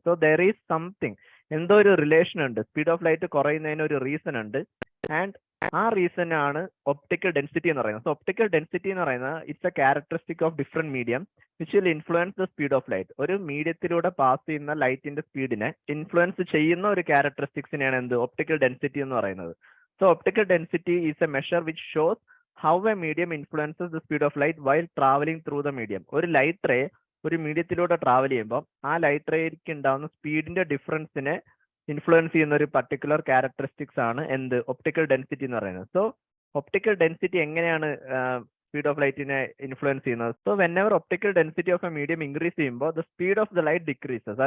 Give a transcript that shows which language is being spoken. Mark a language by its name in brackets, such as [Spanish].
[English] so there is something, [Malayalam] എന്തോ ഒരു relation ഉണ്ട്. സ്പീഡ് ഓഫ് ലൈറ്റ് കുറയുന്നതിന് ഒരു റീസൺ ഉണ്ട്, ആൻഡ് ആ റീസൺ ആണ് ഒപ്റ്റിക്കൽ ഡെൻസിറ്റി എന്ന് പറയുന്നത്. [English] So optical density എന്ന് പറയുന്നത് it's a characteristic of different medium which will influence the speed of light. [Malayalam] ഒരു മീഡിയത്തിലൂടെ പാസ് ചെയ്യുന്ന ലൈറ്റിന്റെ സ്പീഡിനെ ഇൻഫ്ലുവൻസ് ചെയ്യുന്ന ഒരു ക്യാരക്ടറിസ്റ്റിക്സിനെയാണ് എന്ത് ഒപ്റ്റിക്കൽ ഡെൻസിറ്റി എന്ന് പറയുന്നത്. [English] So optical density is a measure which shows how a medium influences the speed of light while traveling through the medium. [Malayalam] ഒരു light ray ഒരു മീഡിയത്തിലൂടെ ട്രാവൽ ചെയ്യുമ്പോൾ ആ ലൈറ്റ് റേക്ക് ഉണ്ടാവുന്ന സ്പീഡിന്റെ ഡിഫറൻസിനെ ഇൻഫ്ലുവൻസ് ചെയ്യുന്ന ഒരു പർട്ടിക്കുലർ ക്യാരക്ടറിസ്റ്റിക്സ് ആണ് എന്ത് ഒപ്റ്റിക്കൽ ഡെൻസിറ്റി എന്ന് പറയുന്നത്. സോ ഒപ്റ്റിക്കൽ ഡെൻസിറ്റി എങ്ങനെയാണ് സ്പീഡ് ഓഫ് ലൈറ്റിനെ ഇൻഫ്ലുവൻസ് ചെയ്യുന്നത്? [English] So whenever optical density of a medium increase ചെയ്യുമ്പോൾ the speed of the light decreases.